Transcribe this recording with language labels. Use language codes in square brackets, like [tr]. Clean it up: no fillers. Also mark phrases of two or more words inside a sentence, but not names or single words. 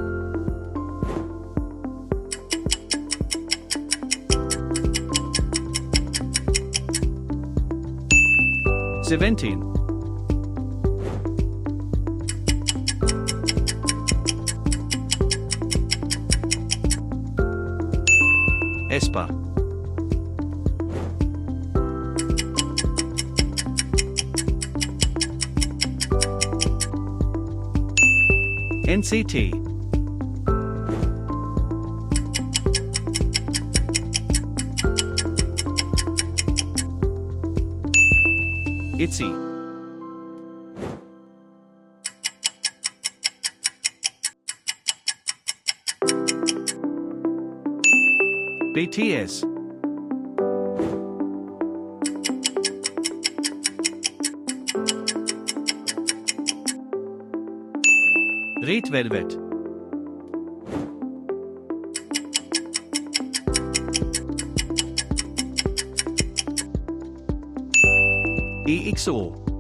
[en] Seventeen. aespa. NCT. ITZY. BTS. Red Velvet. EXO.